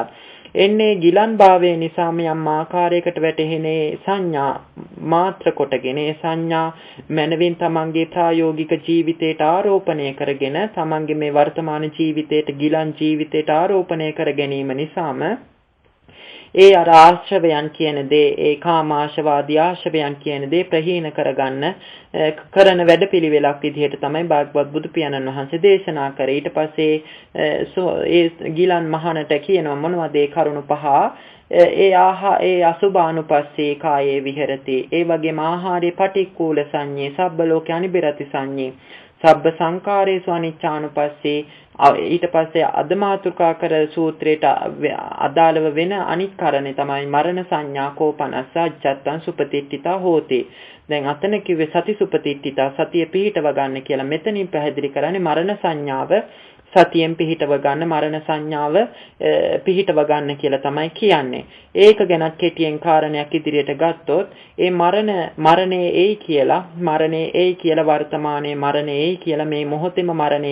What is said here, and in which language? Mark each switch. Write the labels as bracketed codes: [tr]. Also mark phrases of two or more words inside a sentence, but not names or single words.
[si] එන්නේ ගිලන් භාවයේ නිසාම යම් ආකාරයකට වැටෙන්නේ සංඥා මාත්‍ර කොටගෙන ඒ සංඥා මනවින් තමන්ගේ ප්‍රායෝගික ජීවිතයට ආරෝපණය කරගෙන තමන්ගේ මේ වර්තමාන ජීවිතයට ගිලන් ජීවිතයට ආරෝපණය කර ගැනීම නිසාම ඒ අර ආශ්‍රවයන් කියන දේ ඒ කාමාශවාදී ආශ්‍රවයන් කියන දේ ප්‍රහීන කරගන්න කරන වැඩපිළිවෙලක් විදිහට තමයි භාග්‍යවත් බුදු පියාණන් වහන්සේ දේශනා කරේ. ඊට පස්සේ ඒ ගිලන් මහණට කියනවා මොනවද ඒ කරුණු පහ? [pi] ඒ අසුභානුපස්සේ කායේ විහෙරති. [si] ඒ වගේම [pi] ආහාරේ පටික්කුල සංඤේ සබ්බ ලෝකේ අනිබිරති සංඤේ සබ්බ සංකාරේසු අනිච්චානුපස්සේ. [si] ඊට පස්සේ අදමාතුකා කර සූත්‍රයට අදාළව වෙන අනිත් කාරණේ තමයි මරණ සංඥා [pi] කෝපනස්ස අජ්ජත්තං සුපතිට්ඨිතා හෝති. [si] දැන් අතන කිව්වේ [pi] සති සුපතිට්ඨිතා [si] සතිය පිහිටව ගන්න කියලා. මෙතනින් පැහැදිලි කරන්නේ මරණ සංඥාව සතියෙන් පිහිටව ගන්න මරණ සංඥාව පිහිටව ගන්න කියලා තමයි කියන්නේ. ඒක ගැන කෙටියෙන් කාරණයක් ඉදිරියට ගත්තොත් ඒ මරණේ එයි කියලා වර්තමානයේ මරණේ එයි කියලා මේ මොහොතේම මරණේ